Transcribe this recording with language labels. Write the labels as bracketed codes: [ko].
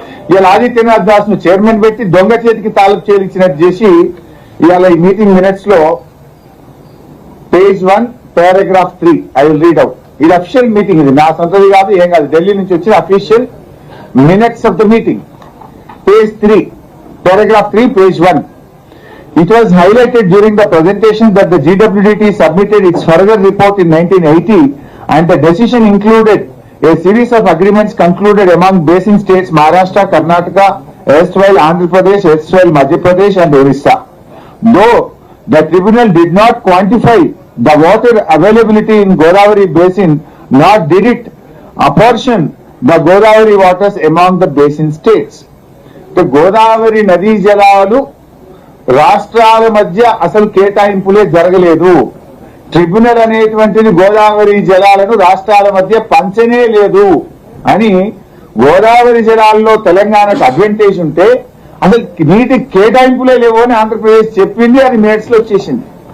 [te] ఇవాళ ఆదిత్యనాథ్ దాస్ ను చైర్మన్ పెట్టి దొంగ చేతికి తాలూకు చేయించినట్టు చేసి ఇవాళ ఈ మీటింగ్ మినిట్స్ లో page 1 paragraph 3 [en] I will read out. [te] ఇది అఫీషియల్ మీటింగ్, ఇది నా సొంతది కాదు, ఏం కాదు, ఢిల్లీ నుంచి వచ్చిన official minutes of the meeting. [en] Page 3 paragraph 3 page 1. It was highlighted during the presentation that the GWDT submitted its further report in 1980 and the decision included a series of agreements concluded among basin states Maharashtra, Karnataka, erstwhile Andhra Pradesh, erstwhile Madhya Pradesh and Orissa. Though the tribunal did not quantify the water availability in Godavari basin, nor did it apportion the Godavari waters among the basin states. [te] Godavari నదీ జలాలు రాష్ట్రాల మధ్య అసలు కేటాయింపులే జరగలేదు. Tribunal అనేటువంటిది గోదావరి జలాలను రాష్ట్రాల మధ్య పంచనే లేదు అని, గోదావరి జలాల్లో తెలంగాణకు అడ్వాంటేజ్ ఉంటే అసలు నీటి కేటాయింపులే లేవు అని ఆంధ్రప్రదేశ్ చెప్పింది. అది మినిట్స్ లో వచ్చేసింది.